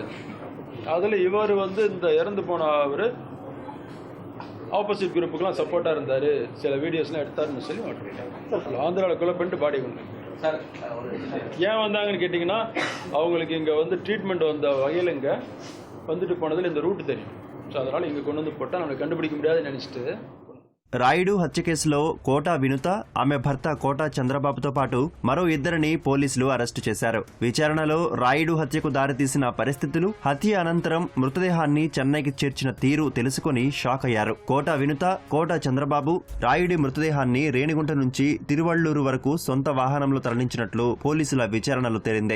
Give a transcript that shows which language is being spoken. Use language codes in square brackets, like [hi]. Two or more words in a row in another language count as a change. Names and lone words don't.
[ta] அதில் இவர் வந்து இந்த இறந்து போன அவர் ஆப்போசிட் குரூப்புக்கெலாம் சப்போர்ட்டாக இருந்தார், சில வீடியோஸ்லாம் எடுத்தாருன்னு சொல்லி மாட்டிருக்காங்க. ஆந்திராவில் கொலை பண்ணிட்டு பாடி கொண்டு ஏன் வந்தாங்கன்னு கேட்டிங்கன்னா, அவங்களுக்கு இங்கே வந்து ட்ரீட்மெண்ட் வந்த வகையில் இங்கே வந்துட்டு போனதில் இந்த ரூட் தெரியும். ஸோ அதனால் இங்கே கொண்டு வந்து போட்டால் நம்மளை கண்டுபிடிக்க முடியாதுன்னு நினச்சிட்டு [te] రాయుడు హత్య కేసులో కోట వినుత, ఆమె భర్త కోట చంద్రబాబుతో పాటు మరో 2ని పోలీసులు అరెస్టు చేశారు. విచారణలో రాయుడు హత్యకు దారితీసిన పరిస్థితులు, హత్య అనంతరం మృతదేహాన్ని చెన్నైకి చేర్చిన తీరు తెలుసుకుని షాక్ అయ్యారు. కోట వినుత, కోట చంద్రబాబు రాయుడి మృతదేహాన్ని రేణిగుంట నుంచి తిరువళ్లూరు వరకు సొంత వాహనంలో తరలించినట్లు పోలీసుల విచారణలో తేలింది.